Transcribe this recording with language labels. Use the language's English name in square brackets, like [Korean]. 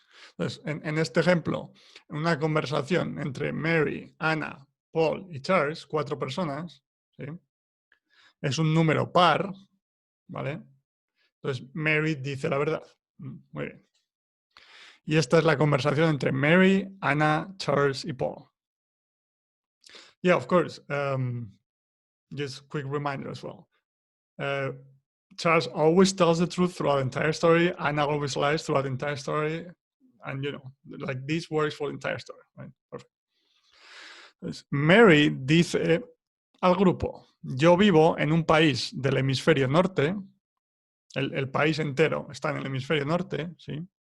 [Spanish] Entonces, en este ejemplo, una conversación entre Mary, Anna, Paul y Charles, 4 personas, ¿sí? Es un número par, ¿vale? Entonces, Mary dice la verdad. Muy bien. Y esta es la conversación entre Mary, Anna, Charles y Paul. [English] Yeah, of course. Just quick reminder as well. Charles always tells the truth throughout the entire story. Anna always lies throughout the entire story. And, you know, like this works for the entire story, right? Perfect. [Spanish] Entonces, Mary dice al grupo, yo vivo en un país del hemisferio norte, el país entero está en el hemisferio norte, ¿sí?